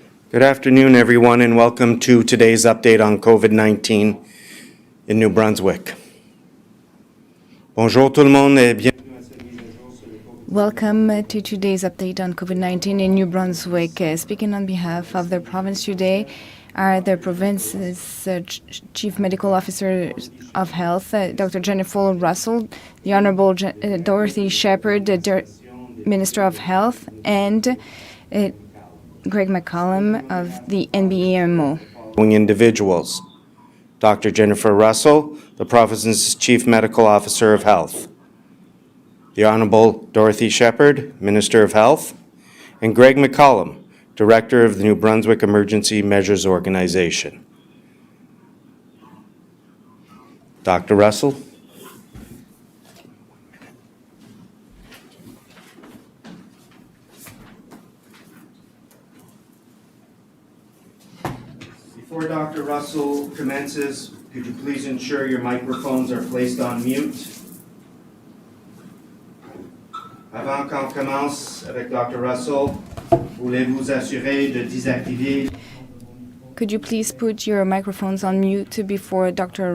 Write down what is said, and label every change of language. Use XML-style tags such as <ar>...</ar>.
<en>Good afternoon, everyone, and welcome to today's update on COVID-19 in New Brunswick.</en> <fr>Bonjour tout le monde et bienvenue à cette mise à jour sur les COVID-19.</fr> <en>Welcome to today's update on COVID-19 in New Brunswick. Speaking on behalf of the province today are the province's Chief Medical Officer of Health, Dr. Jennifer Russell, the Honourable Dorothy Shepherd, the Minister of Health, and Greg McCollum of the NBEMO. Individuals. Dr. Jennifer Russell, the province's Chief Medical Officer of Health. The Honourable Dorothy Shepherd, Minister of Health, and Greg McCollum, Director of the New Brunswick Emergency Measures Organization. Dr. Russell. Before Dr. Russell commences, could you please ensure your microphones are placed on mute?</en> <fr>Avant qu'on commence avec Dr. Russell, voulez-vous assurer de désactiver?</fr> <en>Could you please put your microphones on mute before Dr.</en>